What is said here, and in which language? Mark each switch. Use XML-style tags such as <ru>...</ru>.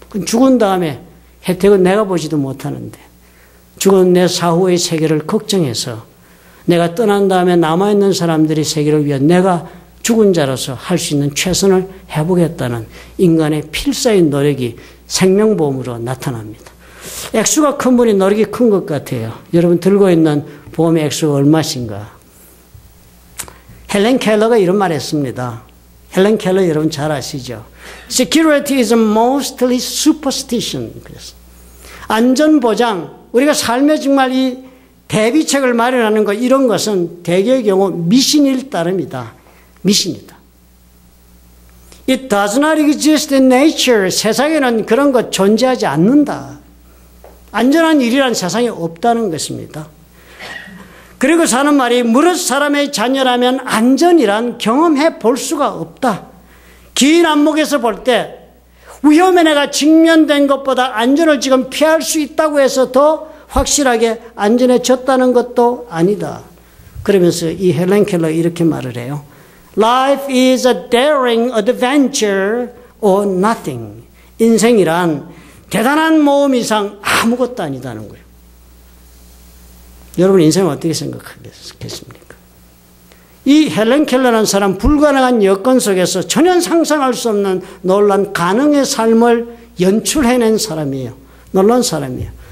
<ko>죽은 다음에 혜택은 내가 보지도 못하는데 죽은 내 사후의 세계를 걱정해서 내가 떠난 다음에 남아있는 사람들의 세계를 위해 내가 죽은 자로서 할 수 있는 최선을 해보겠다는 인간의 필사의 노력이 생명보험으로 나타납니다. 액수가 큰 분이 노력이 큰 것 같아요. 여러분 들고 있는 보험의 액수가 얼마신가? 헬렌 켈러가 이런 말 했습니다. 헬렌 켈러 여러분 잘 아시죠?</ko> <en>Security is mostly superstition.</en> <ko>그래서 안전보장, 우리가 삶에 정말 이 대비책을 마련하는 것, 이런 것은 대개의 경우 미신일 따름이다. 미신이다.</ko> <en>It does not exist in nature.</en> <ko>세상에는 그런 것 존재하지 않는다. 안전한 일이란 세상에 없다는 것입니다. 그리고 사는 말이 무릇 사람의 자녀라면 안전이란 경험해 볼 수가 없다. 긴 안목에서 볼 때 위험에 내가 직면된 것보다 안전을 지금 피할 수 있다고 해서 더 확실하게 안전해졌다는 것도 아니다. 그러면서 이 헬렌 켈러 이렇게 말을 해요.</ko> <en>Life is a daring adventure or nothing.</en> <ko>인생이란 대단한 모험 이상 아무것도 아니다는 거예요. 여러분 인생은 어떻게 생각하겠습니까? 이 헬렌 켈러라는 사람 불가능한 여건 속에서 전혀 상상할 수 없는 놀란 가능의 삶을 연출해낸 사람이에요. 놀란 사람이에요.</ko>